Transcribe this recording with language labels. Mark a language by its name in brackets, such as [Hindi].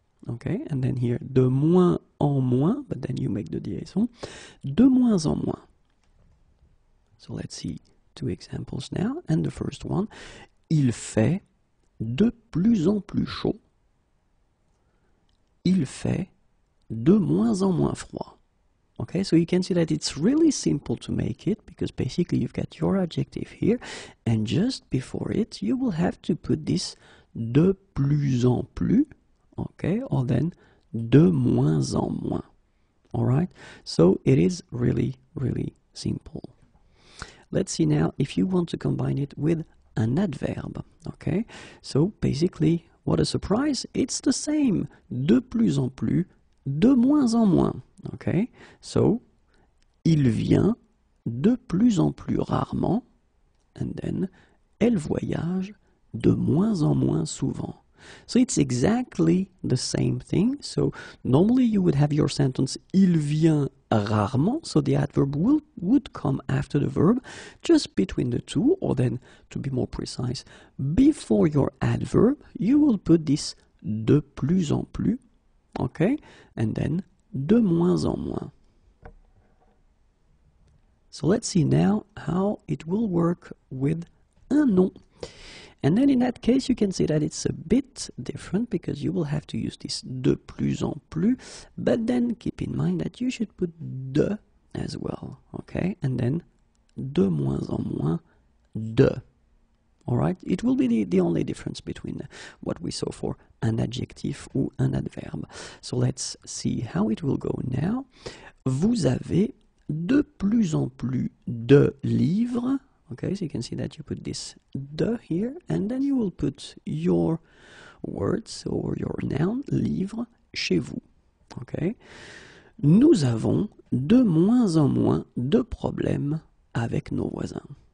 [English] Okay, and then here [French] de moins en moins, [English] but then you make the liaison, de moins en moins. So let's see two examples now, and the first one, [French] il fait de plus en plus chaud. Il fait de moins en moins froid. [English] Okay, so you can see that it's really simple to make it, because basically you've got your adjective here, and just before it you will have to put this [French] de plus en plus, [English] okay, or then [French] de moins en moins. [English] Alright, so it is really, really simple. Let's see now if you want to combine it with an adverb. Okay, so basically, what a surprise, it's the same. [French] De plus en plus, de moins en moins. [English] Okay, so [French] il vient de plus en plus rarement, [English] and then [French] elle voyage de moins en moins souvent. [English] So it's exactly the same thing. So normally you would have your sentence [French] il vient rarement, [English] so the adverb would come after the verb, just between the two, or then to be more precise, before your adverb you will put this [French] de plus en plus, [English] okay, and then [French] de moins en moins. [English] So let's see now how it will work with [French] un nom. [English] And then in that case, you can see that it's a bit different because you will have to use this [French] de plus en plus, [English] but then keep in mind that you should put de as well, okay? [French] And then de moins en moins, de. [English] All right? It will be the only difference between what we saw for [French] un adjectif ou un adverbe. [English] So let's see how it will go now. [French] Vous avez de plus en plus de livres. [English] Okay, so you can see that you put this de here, and then you will put your words or your noun, livre, [French] chez vous. [English] Okay. [French] Nous avons de moins en moins de problèmes avec nos voisins.